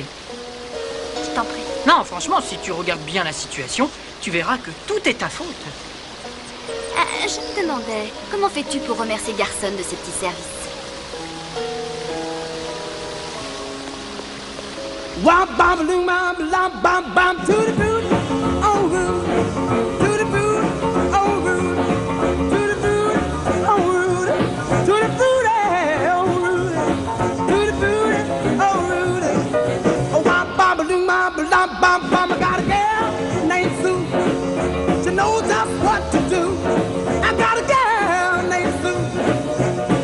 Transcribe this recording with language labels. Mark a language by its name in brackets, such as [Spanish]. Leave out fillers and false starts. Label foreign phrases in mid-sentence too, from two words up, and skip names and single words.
[French] Je t'en prie. Non, franchement, si tu regardes bien la situation, tu verras que tout est ta faute. Je me demandais, comment fais-tu pour remercier Garson de ses petits services? [English] Wop bam loom bam bam bam bam to the boot, oh rude, to the boot, oh rude, to the boot, oh rude, to the boot, oh rude, to the boot, oh rude. Oh wop bam loom bam bam bam bam. I got a girl named Sue. She knows just what to do. I got a girl named Sue.